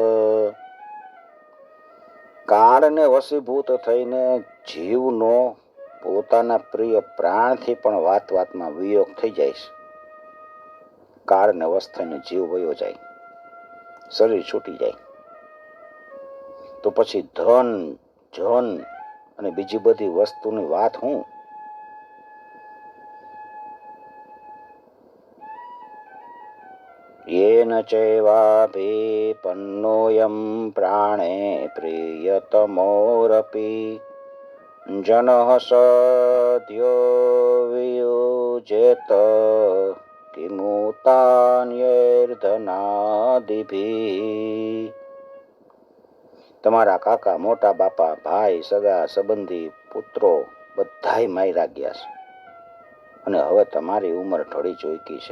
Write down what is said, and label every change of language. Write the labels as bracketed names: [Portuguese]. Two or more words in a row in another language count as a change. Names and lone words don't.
[Gujarati] કાળને વશીભૂત થઈને જીવનો પોતાના પ્રિય પ્રાણથી પણ વાત વાતમાં વિયોગ થઈ જાય છે. કાળને વશ થઈને જીવ વયો જાય, શરીર છૂટી જાય, તો પછી ધન જન અને બીજી બધી વસ્તુની વાત હું? [Sanskrit] येन चैवाभिपन्नोऽयं प्राणे प्रियतमोरपि जनः सद्यो वियुज्येत કિમુતાન્યૈર્ધનાદિભિ. [Gujarati] તમારા કાકા, મોટા બાપા, ભાઈ, સગા સંબંધી, પુત્રો બધાય માર્યા ગયા છે. અને હવે તમારી ઉંમર ઢળી ચૂકી છે.